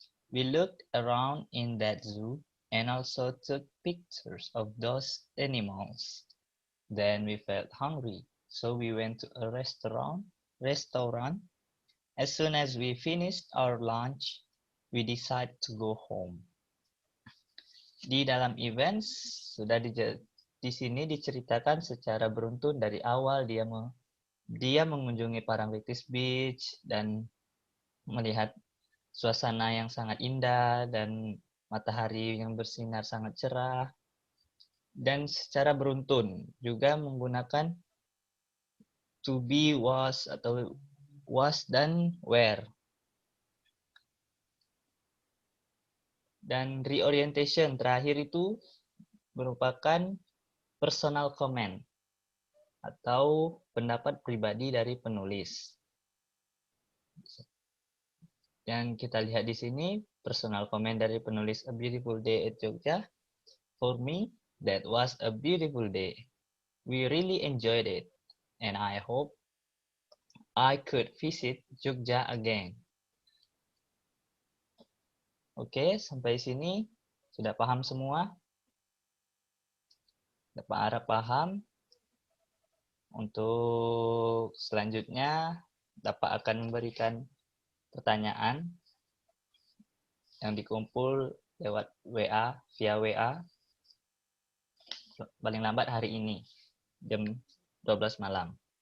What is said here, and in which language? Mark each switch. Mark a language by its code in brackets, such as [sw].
[en] We looked around in that zoo and also took pictures of those animals. Then we felt hungry, so we went to a restaurant. As soon as we finished our lunch, we decided to go home. [id] Di dalam events sudah di sini diceritakan secara beruntun dari awal dia mengunjungi Parangtritis Beach dan melihat suasana yang sangat indah dan matahari yang bersinar sangat cerah, dan secara beruntun juga menggunakan to be, was, atau was dan were. Dan reorientation terakhir itu merupakan personal comment atau pendapat pribadi dari penulis. Dan kita lihat di sini personal comment dari penulis A Beautiful Day at Jogja. [en] For me, that was a beautiful day. We really enjoyed it, and I hope I could visit Jogja again. [id] Oke, sampai sini sudah paham semua? Bapak harap paham. Untuk selanjutnya, Bapak akan memberikan pertanyaan yang dikumpul lewat WA, via WA, paling lambat hari ini, jam 12 malam.